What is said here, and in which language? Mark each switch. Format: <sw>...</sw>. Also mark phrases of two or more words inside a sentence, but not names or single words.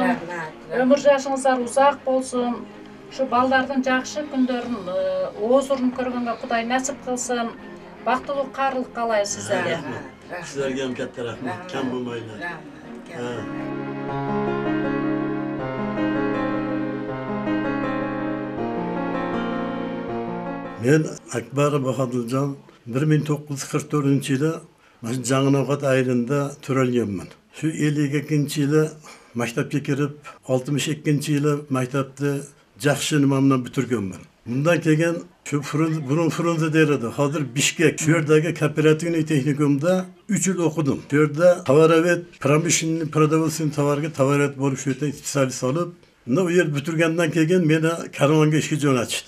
<ky>Өмүр жашыңыздар узак болсун. Ушу балдардын жакшы күндөрүн оозурун көргөнгө Кудай насип кылсын. Бактылуу каарлык каалайбы сиздерге.</ky> <uz>Sizlerge hem katta rahmat. Kam bulmaylar. Men Akbarova Kадилжан 1944-yili Жаңынауқат айылында төрөлгөнмүн. Şu 52-yili maktabga kirib, 62-yili maktabni жақсы nimamdan bitirganman. Bundan keyin şu Frunze derdi. Hozir Bishkek, şu yerdagi kooperativniy texnikumda 3 yil o'qidim. Şu yerda tovarovet,</uz> <ru>pромышленный продовольственный</ru> <uz>tovarga tovarovet bo'lib shu yerda specialist olib, u yer bitirgandan keyin meni karvonga ishga jo'natishdi.</uz>